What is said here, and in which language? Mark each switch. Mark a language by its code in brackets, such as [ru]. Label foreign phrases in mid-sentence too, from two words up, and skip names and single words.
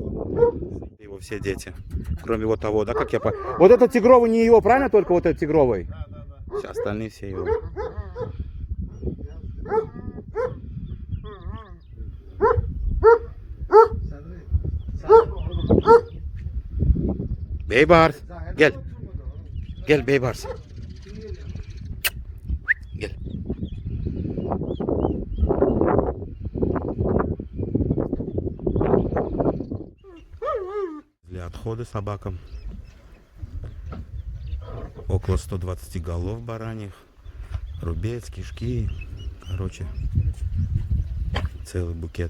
[ru] Его все дети. Кроме вот того, да, как я по... Вот этот тигровый не его, правильно? Только вот этот тигровый? Да. Все остальные все его. [tr] Bey Bars. Gel. Gel Bey Bars. Gel. [ru] Для отхода собакам. Около 120 голов бараньих. Рубец, кишки. Короче, целый букет.